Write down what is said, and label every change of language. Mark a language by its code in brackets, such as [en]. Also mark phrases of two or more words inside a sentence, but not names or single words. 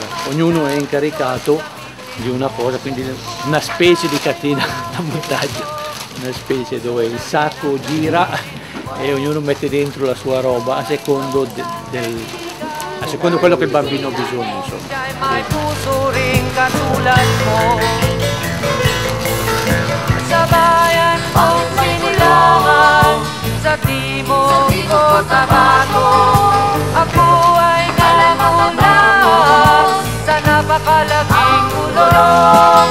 [it] Ognuno è incaricato di una cosa, quindi una specie di catena da montaggio, una specie dove il sacco gira e ognuno mette dentro la sua roba a secondo quello che il bambino ha bisogno, insomma. [tl] Sa bayan kong sinilangan sa timog Cotabato, ako ay nalangunas sa napakalaking kulong.